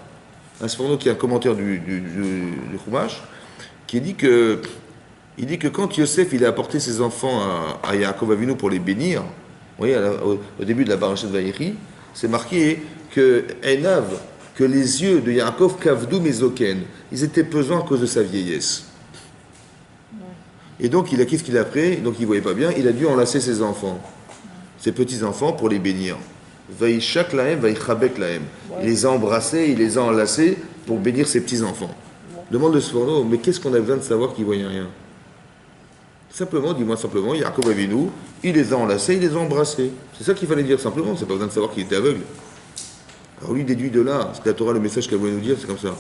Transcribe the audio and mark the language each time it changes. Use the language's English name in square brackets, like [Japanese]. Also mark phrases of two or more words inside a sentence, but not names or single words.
[French] Un Sforno qui est un commentaire du Chumash, qui dit que Il dit que quand Yosef il a apporté ses enfants à Yaakov Avinu pour les bénir, vous voyez, au début de la Parashat Vaïri, c'est marqué que Enav, que les yeux de Yaakov [Hebrew] כבדו מזוקן, [French] ils étaient pesants à cause de sa vieillesse. Et donc, qu'est-ce qu'il a fait? Donc, il ne voyait pas bien, il a dû enlacer ses enfants, ses petits-enfants, pour les bénir. [Hebrew] וישק להם, ויחבק להם. [French] Il les a embrassés, il les a enlacés pour bénir ses petits-enfants. Demande de Sforno, mais qu'est-ce qu'on a besoin de savoir qu'il ne voyait rien? Simplement, dis-moi simplement, Yaakov Avinu, il les a enlacés, il les a embrassés. C'est ça qu'il fallait dire simplement, c'est pas besoin de savoir qu'il était aveugle. Alors lui déduit de là, c'est la Torah, le message qu'elle voulait nous dire, c'est comme ça.